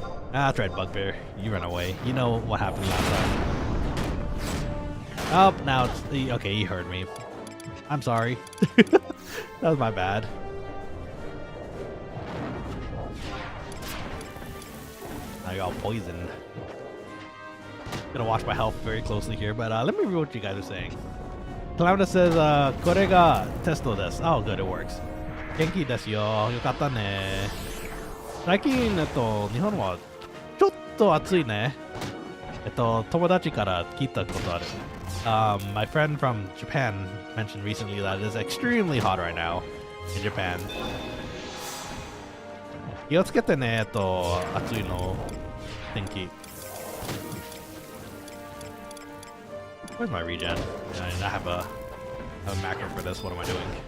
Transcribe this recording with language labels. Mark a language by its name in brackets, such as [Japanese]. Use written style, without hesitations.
[English] That's right, bugbear. You run away. You know what happened last time. Oh, now it's... Okay, he heard me. I'm sorry. That was my bad. I got poisoned. Gonna watch my health very closely here, but let me read what you guys are saying. Cloud says, [Japanese] これがテストです。 [English] Oh, good, it works. [Japanese] 元気ですよ。よかったね。最近、日本はちょっと暑いね。友達から聞いたことある。 [English] My friend from Japan mentioned recently that it is extremely hot right now in Japan. [Japanese] 気をつけてね、暑いの天気。 [English] Where's my regen? I have a macro for this. What am I doing?